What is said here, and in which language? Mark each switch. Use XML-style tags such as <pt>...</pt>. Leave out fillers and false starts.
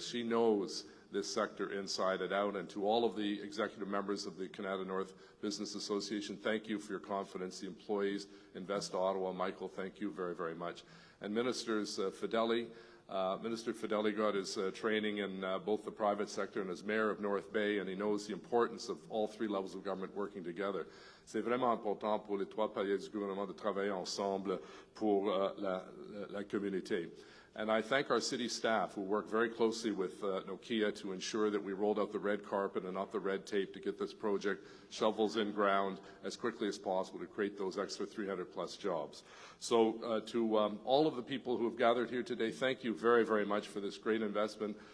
<en>She knows this sector inside and out. And to all of the executive members of the Canada North Business Association, thank you for your confidence. The employees, Invest Ottawa, Michael, thank you very, very much. And Ministers Fideli, Minister Fideli got his training in both the private sector and as mayor of North Bay, and he knows the importance of all three levels of government working together.</en> <fr>C'est vraiment important pour les trois paliers du gouvernement de travailler ensemble pour la communauté.</fr> <en>And I thank our city staff who work very closely with Nokia to ensure that we rolled out the red carpet and not the red tape to get this project shovels in ground as quickly as possible to create those extra 300-plus jobs. So to all of the people who have gathered here today, thank you very, very much for this great investment.</en>